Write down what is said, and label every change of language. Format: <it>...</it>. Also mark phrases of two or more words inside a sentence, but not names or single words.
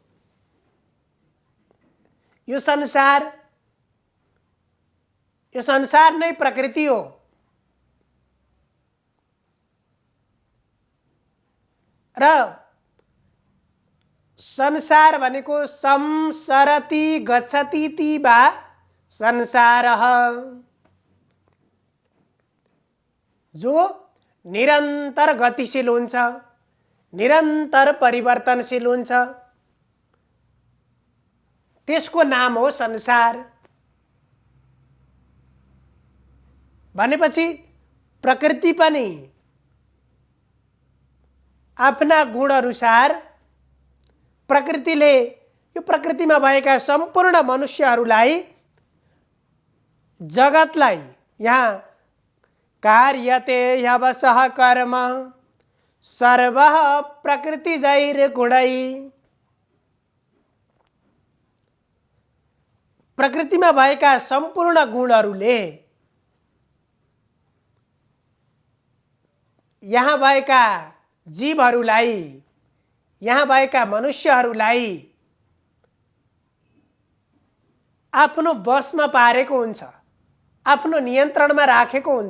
<ne>यो संसार नै प्रकृति हो। र संसार भनेको</ne> <sa>संसरति गच्छति ति वा संसारः,</sa> <ne>जो निरन्तर गतिशील हुन्छ, निरन्तर परिवर्तनशील हुन्छ, त्यसको नाम हो संसार। भनेपछि प्रकृति पनि आफ्ना गुण अनुसार प्रकृतिले यो प्रकृतिमा भएका सम्पूर्ण मनुष्यहरूलाई, जगतलाई, यहाँ</ne> <sa>कार्यते ह्यवशः कर्म सर्वः प्रकृतिजैर्गुणै,</sa> <ne>प्रकृतिमा भएका सम्पूर्ण गुणहरूले यहाँ भएका जीवहरूलाई, यहाँ भएका मनुष्यहरूलाई आफ्नो बसमा पारेको हुन्छ, आफ्नो नियन्त्रणमा राखेको हुन्छ।</ne>